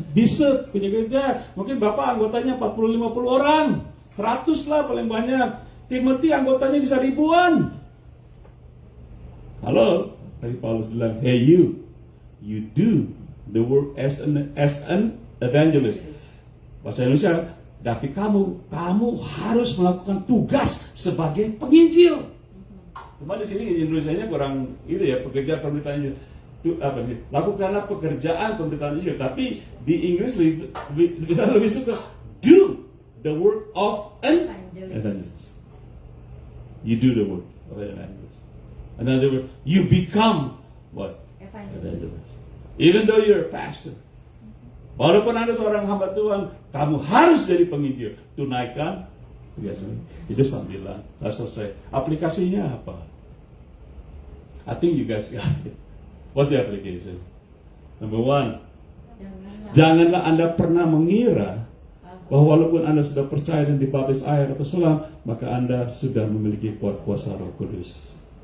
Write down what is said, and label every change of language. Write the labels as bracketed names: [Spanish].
[Indonesian] Bishop punya gereja, mungkin Bapak anggotanya 40-50 orang, 100 lah paling banyak. Timothy anggotanya bisa ribuan. Halo, tadi Paulus bilang, [English] hey you do the work as an evangelist. [Indonesian] Bahasa Indonesia, tapi kamu harus melakukan tugas sebagai penginjil. Cuma di sini Indonesianya kurang itu ya, pekerjaan pemberitaan Injil. Apa sih? Lakukanlah pekerjaan pemberitaan Injil, tapi di Inggris lebih suka [English] do the work of an evangelist. You do the work of an evangelist. Another word, you become what? Evangelist. Even though you're a pastor. [Indonesian] Walaupun Anda seorang hamba Tuhan, kamu harus jadi penginjil. Tunaikan itu sambilan. Selesai. Aplikasinya apa? [English] I think you guys got it. What's the application? [Indonesian] Number 1, janganlah Anda pernah mengira bahwa walaupun Anda sudah percaya dan dibaptis air atau selam, maka Anda sudah memiliki kuasa Roh Kudus.